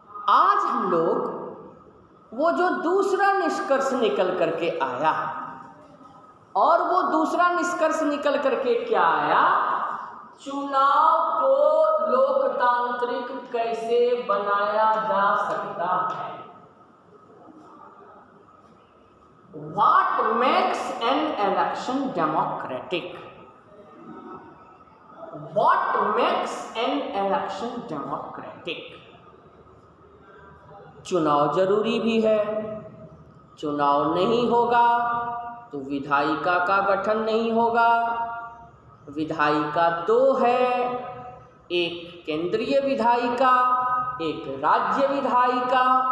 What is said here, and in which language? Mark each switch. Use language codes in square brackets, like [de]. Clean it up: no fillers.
[hi] आज हम लोग वो जो दूसरा निष्कर्ष निकल करके आया, और वो दूसरा निष्कर्ष निकल करके क्या आया, चुनाव को लोकतांत्रिक कैसे बनाया जा सकता है। [en] What makes an election democratic? What makes an election democratic? [hi] चुनाव जरूरी भी है। चुनाव नहीं होगा तो विधायिका का गठन नहीं होगा। विधायिका 2 है, एक केंद्रीय विधायिका, एक राज्य विधायिका।